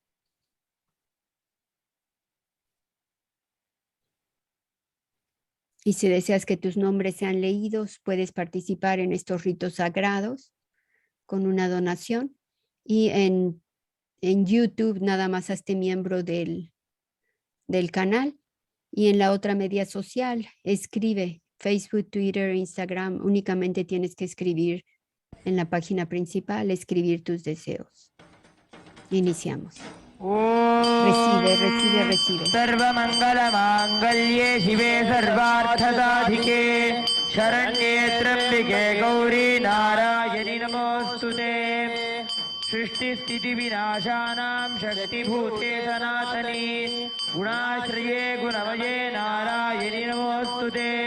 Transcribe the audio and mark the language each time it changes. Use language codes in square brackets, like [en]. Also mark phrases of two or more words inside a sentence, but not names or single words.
[es] Y si deseas que tus nombres sean leídos, puedes participar en estos ritos sagrados con una donación, y en YouTube nada más hazte miembro del canal, y en la otra media social escribe Facebook, Twitter, Instagram. Únicamente tienes que escribir en la página principal, escribir tus deseos. Iniciamos. Recibe, recibe, recibe. [sa] सर्वमङ्गलमाङ्गल्ये शिवे सर्वार्थसाधिके शरण्ये त्र्यम्बिके गौरी नारायणि नमोऽस्तुते सृष्टिस्थितिविनाशानां शक्तिभूते सनातनी गुणाश्रये गुणमये नारायणि नमोऽस्तुते